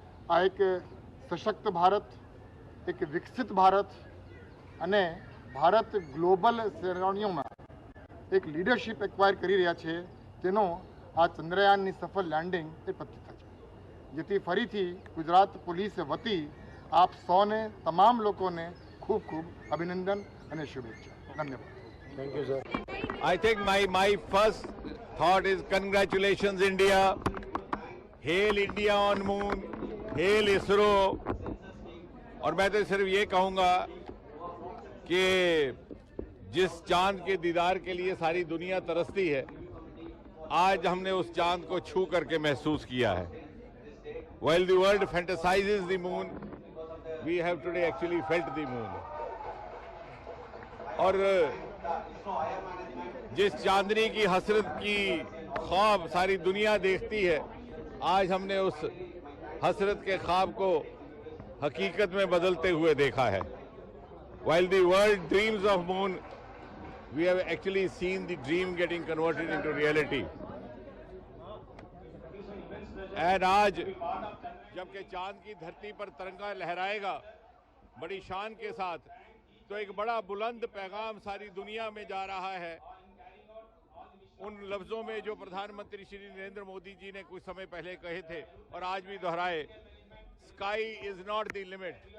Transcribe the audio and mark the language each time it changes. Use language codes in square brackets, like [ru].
[gu] આ એક સશક્ત ભારત, એક વિકસિત ભારત અને ભારત ગ્લોબલ શ્રેણીઓમાં એક લીડરશિપ એક્વાયર કરી રહ્યા છે તેનો આ ચંદ્રયાનની સફળ લેન્ડિંગ એ પ્રતીક છે. જેથી ફરીથી ગુજરાત પોલીસ વતી આપ સૌને તમામ લોકોને ખૂબ ખૂબ અભિનંદન અને શુભેચ્છા. ધન્યવાદ. [en] Thank you sir. I think my first thought is congratulations India. Hail India on moon. Hail ISRO. [hi] और मैं तो सिर्फ ये कहूँगा कि जिस चांद के दीदार के लिए सारी दुनिया तरसती है, आज हमने उस चांद को छू करके महसूस किया है. [en] While the world fantasizes the moon, we have today actually felt the moon. [hi] और जिस चांदनी की हसरत की ख्वाब सारी दुनिया देखती है, आज हमने उस हसरत के ख्वाब को हकीकत में बदलते हुए देखा है. [en] While the world dreams of moon, we have actually seen the dream getting converted into reality. [hi] And आज जबकि चांद की धरती पर तिरंगा लहराएगा बड़ी शान के साथ, तो एक बड़ा बुलंद पैगाम सारी दुनिया में जा रहा है. उन लफ्जों में जो प्रधानमंत्री श्री नरेंद्र मोदी जी ने कुछ समय पहले कहे थे और आज भी दोहराए, [en] Sky is not the limit.